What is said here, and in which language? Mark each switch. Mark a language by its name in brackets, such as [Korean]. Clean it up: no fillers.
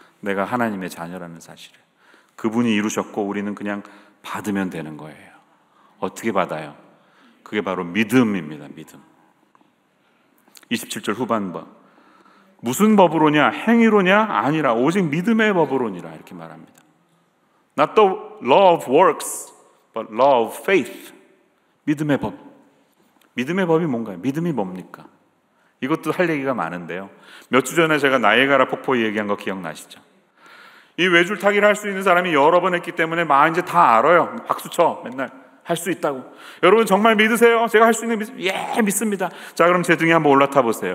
[Korean] 내가 하나님의 자녀라는 사실을 그분이 이루셨고 우리는 그냥 받으면 되는 거예요. 어떻게 받아요? 그게 바로 믿음입니다. 믿음. 27절 후반부. 무슨 법으로냐? 행위로냐? 아니라 오직 믿음의 법으로니라, 이렇게 말합니다. [English] Not the law of works, but law of faith. [Korean] 믿음의 법. 믿음의 법이 뭔가요? 믿음이 뭡니까? 이것도 할 얘기가 많은데요. 몇 주 전에 제가 나이아가라 폭포 얘기한 거 기억나시죠? 이 외줄 타기를 할 수 있는 사람이 여러 번 했기 때문에 막 이제 다 알아요. 박수 쳐, 맨날. 할 수 있다고. 여러분 정말 믿으세요? 제가 할 수 있는 예, 믿습니다. 자, 그럼 제 등에 한번 올라타 보세요.